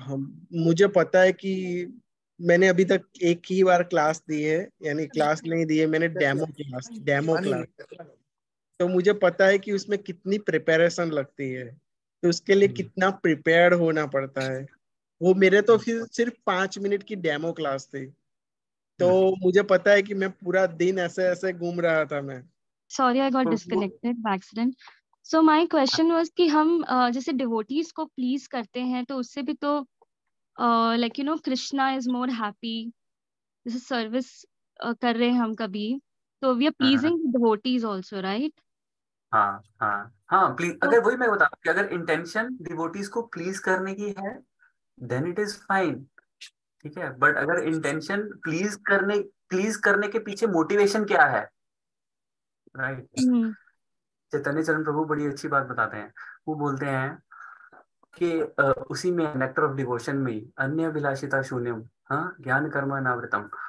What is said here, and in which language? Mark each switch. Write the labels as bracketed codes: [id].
[hi] हम मुझे पता है कि मैंने अभी तक एक ही बार क्लास दी है, यानी क्लास नहीं दी है, मैंने डेमो क्लास। तो मुझे पता है कि उसमें कितनी प्रिपरेशन लगती है, तो उसके लिए कितना प्रिपेयर्ड होना पड़ता है। वो मेरे तो फिर सिर्फ 5 मिनट की डेमो क्लास थी, तो मुझे पता है कि मैं पूरा दिन ऐसे ऐसे घूम रहा था मैं। [en] Sorry, I got disconnected by accident. So my question was [hi] कि हम जैसे devotees को please करते हैं तो उससे भी तो [en] like you know Krishna is more happy. [hi] जैसे service कर रहे हैं हम कभी, तो [en] we are pleasing the devotees also, right? [hi] हाँ हाँ हाँ, प्लीज। तो अगर वही मैं बता कि अगर इंटेंशन डिवोटीज को प्लीज करने की है [en] then it is fine, [hi] ठीक है। बट अगर इंटेंशन प्लीज करने के पीछे मोटिवेशन क्या है, राइट। चैतन्य चरण प्रभु बड़ी अच्छी बात बताते हैं। वो बोलते हैं कि उसी में नेक्टर ऑफ डिवोशन में [sa] अन्य अभिलाषिता शून्यम, [hi] हाँ, [sa] ज्ञान कर्म अनावृतम।